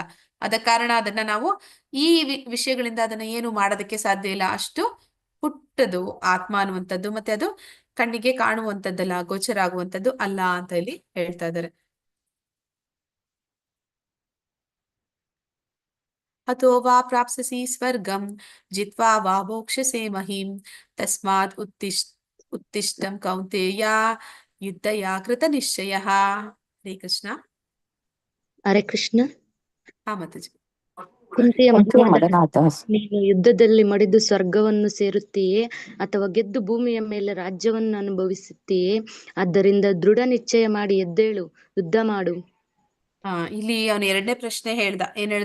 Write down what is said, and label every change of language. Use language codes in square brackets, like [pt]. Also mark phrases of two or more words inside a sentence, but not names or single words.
[kn] ಅದ ಕಾರಣ ಅದನ್ನ ನಾವು ಈ ವಿಷಯಗಳಿಂದ ಅದನ್ನ ಏನು ಮಾಡೋದಕ್ಕೆ ಸಾಧ್ಯ ಇಲ್ಲ. ಅಷ್ಟು ಪುಟ್ಟದು ಆತ್ಮ ಅನ್ನುವಂಥದ್ದು. ಮತ್ತೆ ಅದು ಕಣ್ಣಿಗೆ ಕಾಣುವಂಥದ್ದಲ್ಲ, ಗೋಚರ ಆಗುವಂಥದ್ದು ಅಲ್ಲ ಅಂತ ಇಲ್ಲಿ ಹೇಳ್ತಾ ಇದ್ದಾರೆ. [sa] ಅತೋ ವಾ ಪ್ರಾಪ್ಸ್ಯಸಿ ಸ್ವರ್ಗಂ ಜಿತ್ವಾ ವಾ ಮೋಕ್ಷಸೆ ಮಹಿಂ ತಸ್ಮಾತ್ ಉತ್ತಿಷ್ಟಂ ಕೌಂತೇಯ ಯುದ್ಧಯ ಕೃತ ನಿಶ್ಚಯಃ. ಹರೇ ಕೃಷ್ಣ. ಹರೇ ಕೃಷ್ಣ. [kn] ಮಾತಾಜಿ. ಕುಂತಿಯ ಮಗನಾದ ನೀನು ಯುದ್ಧದಲ್ಲಿ ಮಡಿದು ಸ್ವರ್ಗವನ್ನು ಸೇರುತ್ತೀಯೇ ಅಥವಾ ಗೆದ್ದು ಭೂಮಿಯ ಮೇಲೆ ರಾಜ್ಯವನ್ನು ಅನುಭವಿಸುತ್ತೀಯೇ? ಆದ್ದರಿಂದ ದೃಢ ನಿಶ್ಚಯ ಮಾಡಿ ಎದ್ದೇಳು, ಯುದ್ಧ ಮಾಡು. ಇಲ್ಲಿ ಅವನು 2ನೇ ಪ್ರಶ್ನೆ ಹೇಳ್ದ. ಏನ್ ಹೇಳ್ದ?